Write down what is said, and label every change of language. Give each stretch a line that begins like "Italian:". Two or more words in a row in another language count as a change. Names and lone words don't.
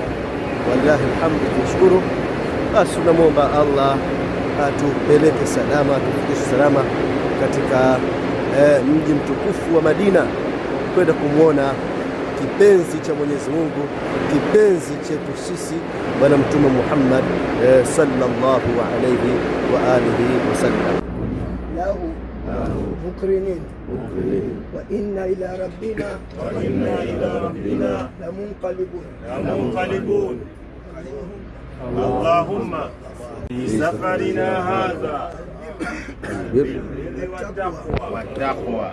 Arabic: والله الحمد,
Swahili: tunashukuru. Basi tunamwomba Allah atupeleke salama, atufikishe salama katika mji mtukufu wa Madina, kwenda kumwona kipenzi cha Mwenyezi Mungu, kipenzi chetu sisi Bwana Mtume Muhammad
Arabic: صلى الله عليه وعلى آله وسلم. له مقرنين وإنا إلى ربنا لمنقلبون. اللهم في سفرنا هذا والتقوى